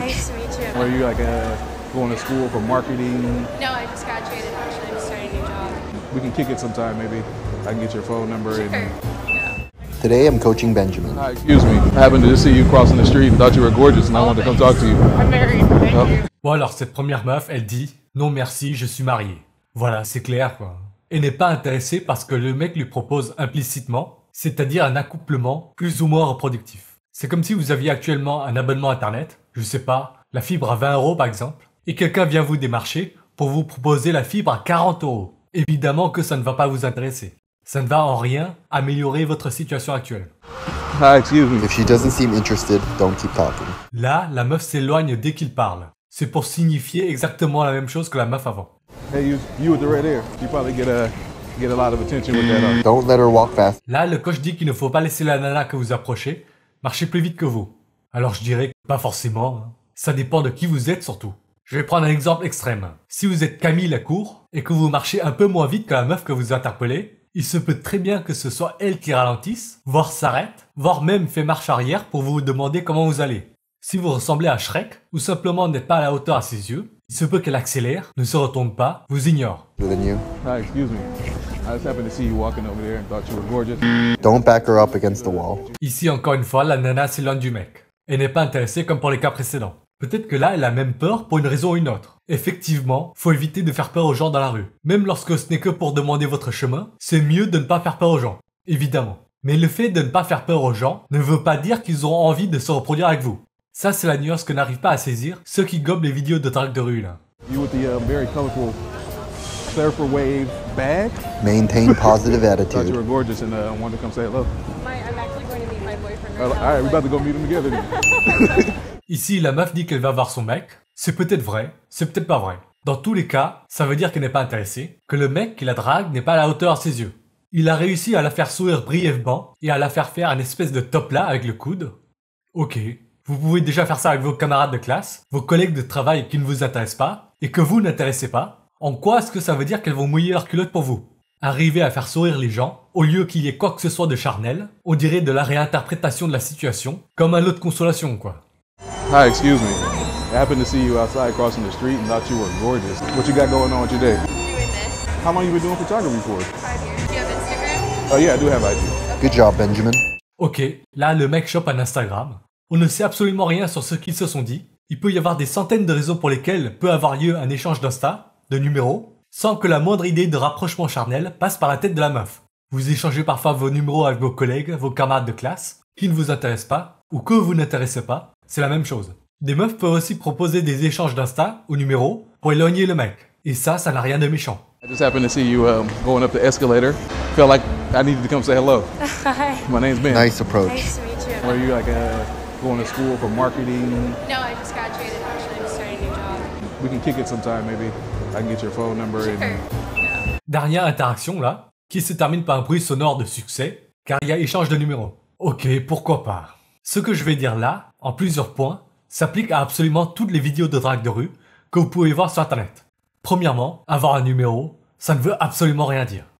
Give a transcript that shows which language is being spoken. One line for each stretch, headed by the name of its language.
English: Nice to meet you. Are you like going to school for marketing? No, I just graduated. Actually, I'm starting a new job. We can kick it sometime maybe. I can get your phone number. Sure. And... Yeah. Today I'm coaching Benjamin. Hi, excuse me. I happened to just see you crossing the street and thought you were gorgeous and I wanted to come talk to you. I'm married. Thank Oh. you.
French: Bon alors cette première meuf, elle dit « Non merci, je suis mariée ». Voilà, c'est clair quoi. Elle n'est pas intéressée parce que le mec lui propose implicitement, c'est-à-dire un accouplement plus ou moins reproductif. C'est comme si vous aviez actuellement un abonnement internet, je sais pas, la fibre à 20 € par exemple, et quelqu'un vient vous démarcher pour vous proposer la fibre à 40 €. Évidemment que ça ne va pas vous intéresser. Ça ne va en rien améliorer votre situation actuelle.
English: Hi, excuse me. If she doesn't seem interested, don't keep talking.
French: Là, la meuf s'éloigne dès qu'il parle. C'est pour signifier exactement la même chose que la meuf avant.
English: Hey, you with the red hair. You probably get a lot of attention with that. Don't let her walk fast.
French: Là, le coach dit qu'il ne faut pas laisser la nana que vous approchez marcher plus vite que vous. Alors je dirais que pas forcément. Hein. Ça dépend de qui vous êtes surtout. Je vais prendre un exemple extrême. Si vous êtes Camille Lacour et que vous marchez un peu moins vite que la meuf que vous interpellez, il se peut très bien que ce soit elle qui ralentisse, voire s'arrête, voire même fait marche arrière pour vous demander comment vous allez. Si vous ressemblez à Shrek, ou simplement n'êtes pas à la hauteur à ses yeux, il se peut qu'elle accélère, ne se retourne pas, vous ignore.
English: Than you. Hi, excuse me. I just happened to see you walking over there and thought you were gorgeous. Don't back her up against the wall.
French: Ici encore une fois, la nana s'éloigne du mec. Elle n'est pas intéressée comme pour les cas précédents. Peut-être que là, elle a même peur pour une raison ou une autre. Effectivement, faut éviter de faire peur aux gens dans la rue. Même lorsque ce n'est que pour demander votre chemin, c'est mieux de ne pas faire peur aux gens. Évidemment. Mais le fait de ne pas faire peur aux gens ne veut pas dire qu'ils auront envie de se reproduire avec vous. Ça, c'est la nuance que n'arrivent pas à saisir ceux qui gobent les vidéos de drague de rue là.
English: You with the very colorful surfer wave bag. Maintain positive Thought you attitude. were gorgeous and wanted to come say hello. I'm actually going to meet my boyfriend All right now. right, we're about to go meet him together then.
French: Ici, la meuf dit qu'elle va voir son mec. C'est peut-être vrai, c'est peut-être pas vrai. Dans tous les cas, ça veut dire qu'elle n'est pas intéressée, que le mec qui la drague n'est pas à la hauteur à ses yeux. Il a réussi à la faire sourire brièvement et à la faire faire une espèce de top là avec le coude. Ok, vous pouvez déjà faire ça avec vos camarades de classe, vos collègues de travail qui ne vous intéressent pas et que vous n'intéressez pas. En quoi est-ce que ça veut dire qu'elles vont mouiller leur culotte pour vous? Arriver à faire sourire les gens, au lieu qu'il y ait quoi que ce soit de charnel, on dirait de la réinterprétation de la situation, comme un lot de consolation quoi.
English: Hi, excuse me. I happened to see you outside crossing the street and thought you were gorgeous. What you got going on with your day? Doing this How long you been doing photography for? 5 years. Do you have Instagram? Oh yeah, I do have IG. Good job, Benjamin.
French: Ok, là le mec chope un Instagram. On ne sait absolument rien sur ce qu'ils se sont dit. Il peut y avoir des centaines de raisons pour lesquelles peut avoir lieu un échange d'Insta, de numéros, sans que la moindre idée de rapprochement charnel passe par la tête de la meuf. Vous échangez parfois vos numéros avec vos collègues, vos camarades de classe, qui ne vous intéressent pas, ou que vous n'intéressez pas, c'est la même chose. Des meufs peuvent aussi proposer des échanges d'Insta ou numéros pour éloigner le mec. Et ça n'a rien de méchant.
English: I just happened to see you going up the escalator. Felt like I needed to come say hello. Hi. My name's Ben. Nice approach. Nice to meet you. Are you like going to school for marketing? No, I just graduated. Actually, I'm starting a new job. We can kick it sometime maybe. I can get your phone number. Sure. And... Yeah.
French: Dernière interaction là, qui se termine par un bruit sonore de succès, car il y a échange de numéros. Ok, pourquoi pas. Ce que je vais dire là, en plusieurs points, s'applique à absolument toutes les vidéos de drague de rue que vous pouvez voir sur internet. Premièrement, avoir un numéro, ça ne veut absolument rien dire.